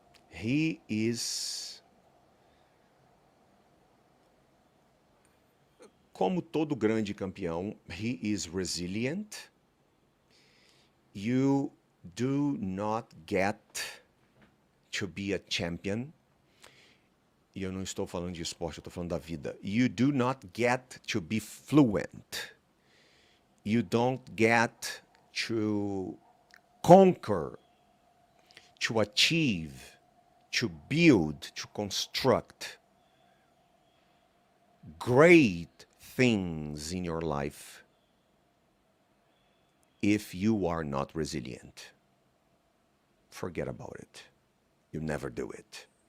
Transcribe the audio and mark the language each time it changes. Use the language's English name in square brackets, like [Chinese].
[English] He is, [Portuguese] como todo grande campeão, [English] he is resilient. You do not get to be a champion. [Portuguese] E eu não estou falando de esporte, eu estou falando da vida. [English] You do not get to be fluent. You don't get to conquer, to achieve, to build, to construct great things in your life if you are not resilient. Forget about it. You never do it.